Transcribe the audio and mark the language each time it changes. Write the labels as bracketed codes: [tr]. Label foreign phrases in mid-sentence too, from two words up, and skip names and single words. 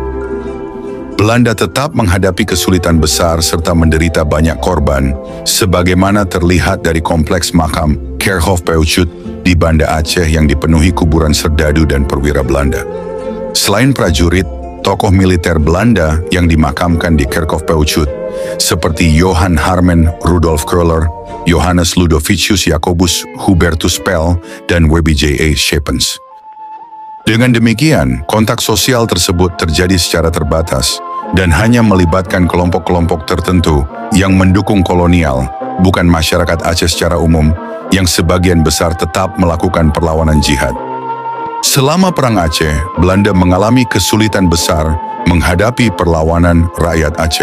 [id] Belanda tetap menghadapi kesulitan besar serta menderita banyak korban, sebagaimana terlihat dari kompleks makam Kerkhof Peucut di Banda Aceh yang dipenuhi kuburan serdadu dan perwira Belanda. Selain prajurit, tokoh militer Belanda yang dimakamkan di Kerkhof Peucut, seperti Johan Harmen Rudolf Kröller, Johannes Ludovicius Jacobus Hubertus Pel, dan WBJ.A. Schepens. Dengan demikian, kontak sosial tersebut terjadi secara terbatas dan hanya melibatkan kelompok-kelompok tertentu yang mendukung kolonial, bukan masyarakat Aceh secara umum, yang sebagian besar tetap melakukan perlawanan jihad. Selama Perang Aceh, Belanda mengalami kesulitan besar menghadapi perlawanan rakyat Aceh.